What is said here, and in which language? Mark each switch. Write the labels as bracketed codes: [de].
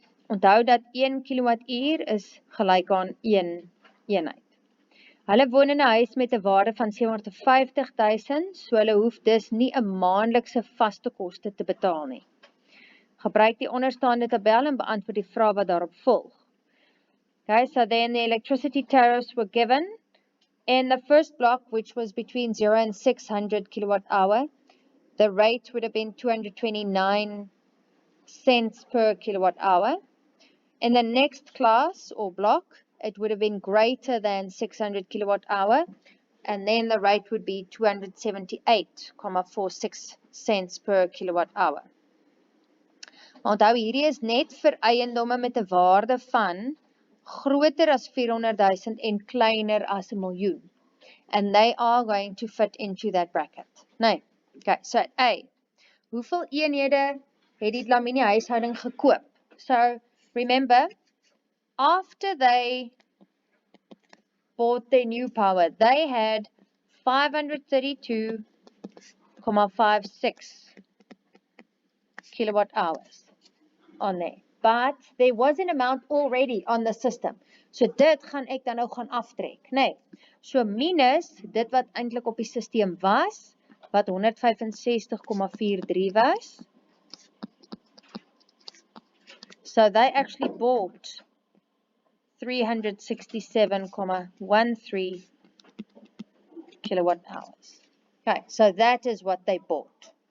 [af] Onthou dat 1 kilowattuur is gelyk aan 1 eenheid. Hulle woon in 'n huis met 'n waarde van 750.000, so hulle hoef dus nie 'n maandelikse vaste koste te betaal nie. Gebruik die onderstaande tabel en beantwoord die vraag wat daarop volg. [en] Okay, so then the electricity tariffs were given. In the first block, which was between 0 and 600 kilowatt hour, the rate would have been 229 cents per kilowatt hour. In the next class or block, it would have been greater than 600 kilowatt hour, and then the rate would be 278,46 cents per kilowatt hour. [af] Onthou, hierdie is net vir eiendomme met 'n waarde van groter as 400,000 en kleiner as 'n miljoen. [en] And they are going to fit into that bracket. Nee. Okay, so A. [af] Hoeveel eenhede het die Dlamini huishouding gekoop? [en] So, remember, after they bought their new power, they had 532,56 kilowatt hours on there. But there was an amount already on the system. [af] So dit gaan ek dan nou gaan aftrek, nee. So minus dit wat eintlik op die stelsel was, wat 165,43 was. [en] So they actually bought 367,13 kilowatt hours. Okay, so that is what they bought.